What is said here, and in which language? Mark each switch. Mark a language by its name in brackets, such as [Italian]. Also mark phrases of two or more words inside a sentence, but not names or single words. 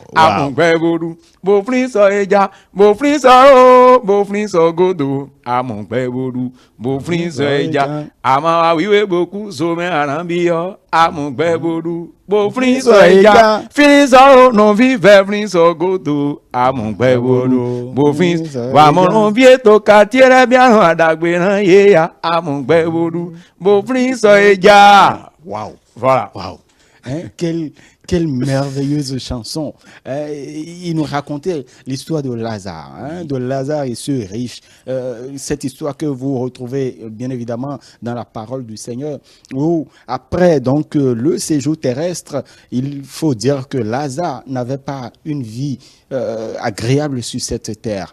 [Yoruba] Amọ̀gbẹ́ boru bó fín sọ ẹja bó fín sọ ó bó fín sọ gòdò amọ̀gbẹ́ boru bó fín sọ ẹja àmọ́ àwíwé bòkú sọmẹ́ àránbíyọ́ amọ̀gbẹ́ boru bó fín sọ ẹja fín sọ ó nà fífẹ́ fín sọ gòdò amọ̀gbẹ́ boru bó fín wà mọ̀ràn bí ètò kàtíẹ́rẹ́ bí àrùn àdàgbé rán yéya amọ̀gbẹ́ boru bó fín sọ ẹja. [English] Wow. [French] Voilà. [English] Wow. [French] quelle merveilleuse chanson. Il nous racontait l'histoire de Lazare, de Lazare et ce riche. Cette histoire que vous retrouvez bien évidemment dans la parole du Seigneur, où après donc le séjour terrestre, il faut dire que Lazare n'avait pas une vie agréable sur cette terre.